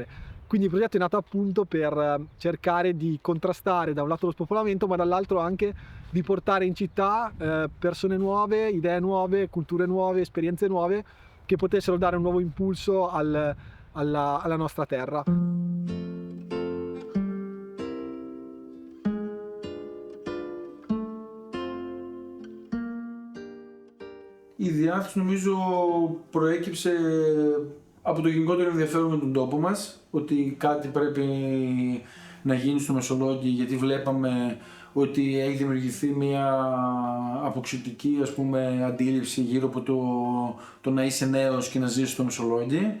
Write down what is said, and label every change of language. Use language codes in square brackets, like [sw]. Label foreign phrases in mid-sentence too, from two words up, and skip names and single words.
[it] Quindi il progetto è nato appunto per cercare di contrastare da un lato lo spopolamento, ma dall'altro anche di portare in città persone nuove, idee nuove, culture nuove, esperienze nuove, che potessero dare un nuovo impulso alla nostra terra. [el] Η διάθεση νομίζω προέκυψε από το γενικότερο ενδιαφέρον με τον τόπο μας, ότι κάτι πρέπει να γίνει στο Μεσολόγγι, γιατί βλέπαμε ότι έχει δημιουργηθεί μια αποξητική αντίληψη γύρω από το να είσαι νέος και να ζεις στο Μεσολόγγι.